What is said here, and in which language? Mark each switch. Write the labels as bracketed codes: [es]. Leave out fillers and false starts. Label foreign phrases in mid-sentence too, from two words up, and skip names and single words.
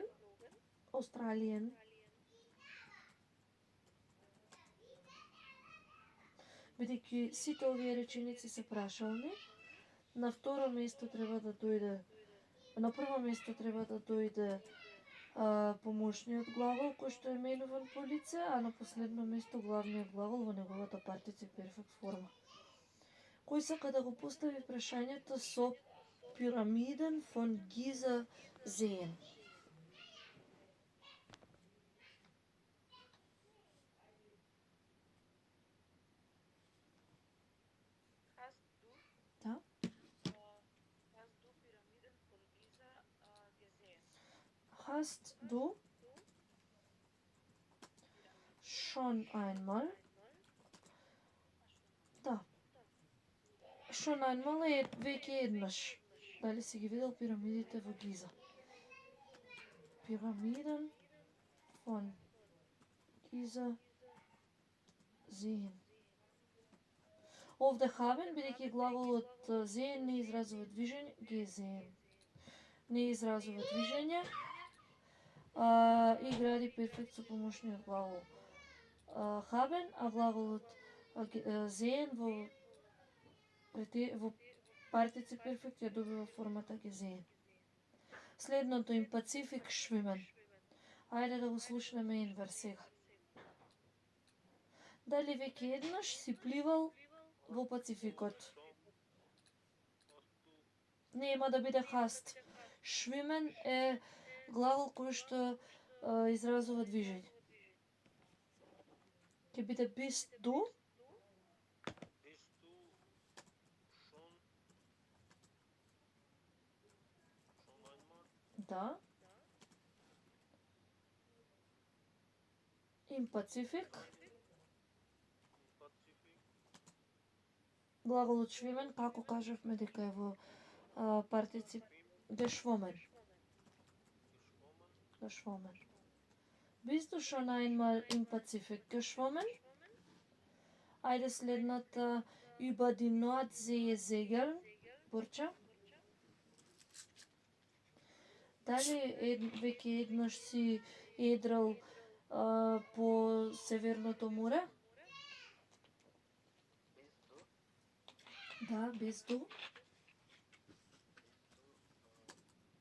[de] Australien. [mk] Бидејќи сите овие реченици се прашални, на второ место треба да дојде, на прво место треба да дојде помошниот глагол кој што е менуван по лице, а на последно место главниот глагол во неговата партицip перфект форма. Кој сака да го постави прашањето со [de] Pyramiden von Giza sehen? [mk] Да? [de] Hast du schon einmal? [mk] Да. [de] Schon einmal [mk] е веќе еднаш. Дали си ги видел пирамидите во Гиза? [de] Pyramiden von Giza sehen. [mk] Овде haben, бидејќи глаголот sehen не изразува движење, gesehen. Не изразува движење и гради перфект со помошниот глагол haben, а глаголот sehen во партицip перфект ја добива формата gesehen. Следното им [de] Pacific schwimmen. [mk] Ајде да го слушнеме инвер сега. Дали веќе еднаш си пливал во Пацификот? Нема да биде hast. Schwimmen е глагол кој што изразува движење. Ќе биде [de] bist du? [mk] Да. [de] Im Pacifik. [mk] Глаголот schwimmen, како кажавме дека е во партицip geschwommen. [de] Geschwommen. Bist du schon einmal im Pazifik geschwommen? [mk] Ајде следната [de] über die Nordsee segeln. [mk] Борча? Дали веќе еднаш си едрал по Северното море? Да, [de] bist du?